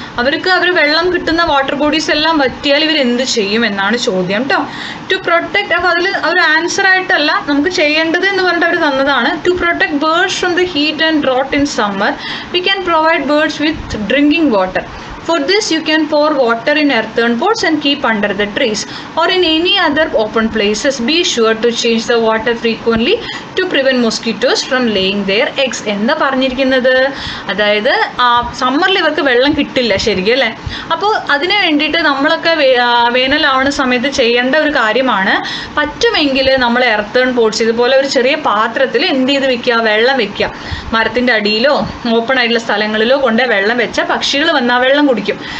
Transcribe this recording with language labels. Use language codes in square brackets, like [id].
[ml] അവർ വെള്ളം കിട്ടുന്ന water bodies എല്ലാം വറ്റിയാൽ ഇവർ എന്ത് ചെയ്യും എന്നാണ് ചോദ്യം കേട്ടോ. ടു പ്രൊട്ടക്ട്, അപ്പോൾ അതിൽ അവർ ആൻസർ ആയിട്ടല്ല നമുക്ക് ചെയ്യേണ്ടത് എന്ന് പറഞ്ഞിട്ട് അവർ തന്നതാണ്. [en] To protect birds from the heat and drought in summer we can provide birds with drinking water. For this, you can pour water in earthen pots and keep under the trees or in any other open places. Be sure to change the water frequently to prevent mosquitoes from laying their eggs. [ml] എന്താ പറഞ്ഞിരിക്കുന്നത്? അതായത് സമ്മറിൽ ഇവർക്ക് വെള്ളം കിട്ടില്ല ശരിക്കും അല്ലേ. അപ്പോൾ അതിന് വേണ്ടിയിട്ട് നമ്മളൊക്കെ വേനലാവുന്ന സമയത്ത് ചെയ്യേണ്ട ഒരു കാര്യമാണ്, പറ്റുമെങ്കിൽ നമ്മൾ എർത്തേൺ പോട്ട്സ് ഇതുപോലെ ഒരു ചെറിയ പാത്രത്തിൽ എന്ത് ചെയ്ത് വെക്കുക, വെള്ളം വെക്കുക. മരത്തിൻ്റെ അടിയിലോ ഓപ്പൺ ആയിട്ടുള്ള സ്ഥലങ്ങളിലോ കൊണ്ട് വെള്ളം വെച്ചാൽ പക്ഷികൾ വന്നാൽ വെള്ളം കുടിക്കും.